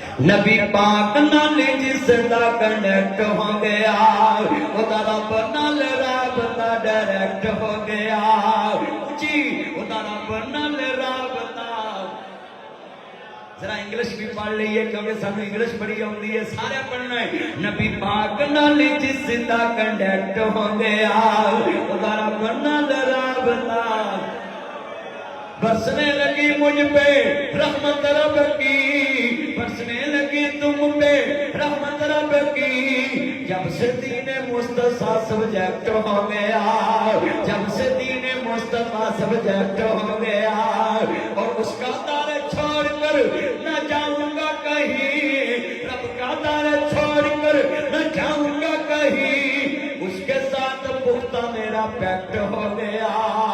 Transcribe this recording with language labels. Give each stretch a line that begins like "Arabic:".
Punjabi: نبی پاک نال جس دا کنیکٹ ہو گیا وہ دا رب نال رابطہ ڈائریکٹ ہو گیا جی. وہ دا رب نال رابطہ. ذرا انگلش بھی پڑھ لئیے کیونکہ سانو انگلش بڑی آتی ہے، سارے پڑھنا ہے. نبی پاک نال جس دا کنیکٹ ہو گیا وہ دا رب نال رابطہ.
Urdu: برسنے لگی مجھ پہ رحمت رب کی، برسنے لگی تم پہ رحمت رب کی. جب سے دین مصطفیٰ سبجیکٹ ہو گیا، جب سے دین مصطفیٰ سبجیکٹ ہو گیا اور اس کا دار چھوڑ کر نہ جاؤں گا کہیں، رب کا دار چھوڑ کر نہ جاؤں گا کہیں، اس کے ساتھ پختہ میرا پیکٹ ہو گیا.